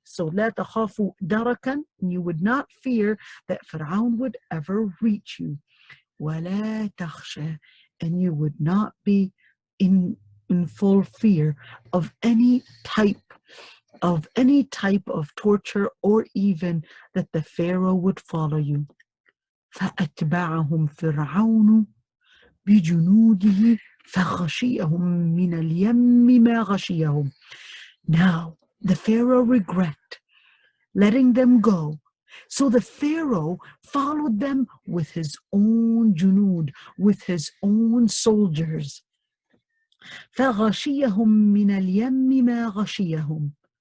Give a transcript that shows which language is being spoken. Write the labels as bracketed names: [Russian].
[English] So [Arabic] لا تخاف دركا, [English] you would not fear that Fir'aun would ever reach you. [Arabic] ولا تخشى, [English] and you would not be in full fear of any type of torture, or even that the Pharaoh would follow you. [Arabic] فأتبعهم فرعون بجنوده فغشيهم من اليم ما غشيهم. [English] Now the Pharaoh regret letting them go. So the Pharaoh followed them with his own junud, with his own soldiers. [Arabic] فَغَشِيَهُمْ مِنَ الْيَمِّ مَا غَشِيَهُمْ.